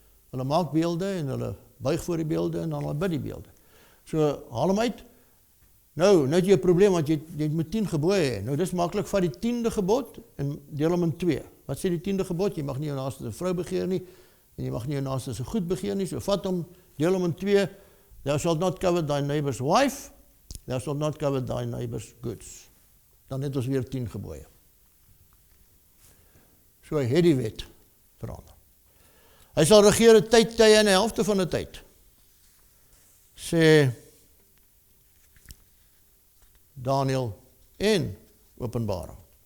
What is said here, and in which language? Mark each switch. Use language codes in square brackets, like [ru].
[af] Hulle maak beelde en hulle buig voor die beelde en dan hulle bid die beelde. So, haal hom uit. Nou het jy 'n probleem, want jy moet 10 gebooie hê. Nou, dis maklik, vat die 10de gebod en deel hom in 2. Wat sê die 10de gebod? Jy mag nie jou naaste 'n vrou begeer nie, en jy mag nie jou naaste se goed begeer nie. So vat hom, deel hom in 2. [en] Thou shalt not covet thy neighbor's wife, thou shalt not covet thy neighbor's goods. [af] Dan het ons weer 10 gebooie. So hy het die wet verander. Hy sal regeer 'n tyd, tye en 'n helfte van 'n tyd. Sê Daniël en Openbaring.